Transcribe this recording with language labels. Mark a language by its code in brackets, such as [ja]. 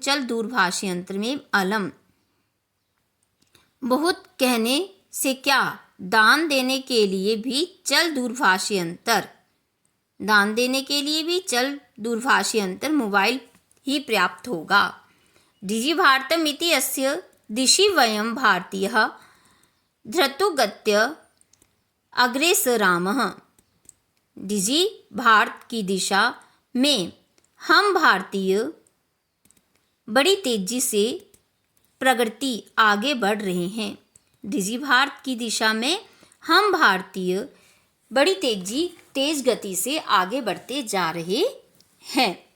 [hi] चल दूरभाष यंत्र में अलम। बहुत कहने से क्या, दान देने के लिए भी चल दूरभाष यंत्र। दान देने के लिए भी चल दूरभाष यंत्र मोबाइल ही पर्याप्त होगा। [sa] डिजि भारतम इति अस्य दिशि वयं भारतीयः धृतोगत्य अग्रेसरामः। [hi] डिजि भारत की दिशा में हम भारतीय बड़ी तेजी से प्रगति आगे बढ़ रहे हैं। डिजि भारत की दिशा में हम भारतीय बड़ी तेज गति से आगे बढ़ते जा रहे हैं।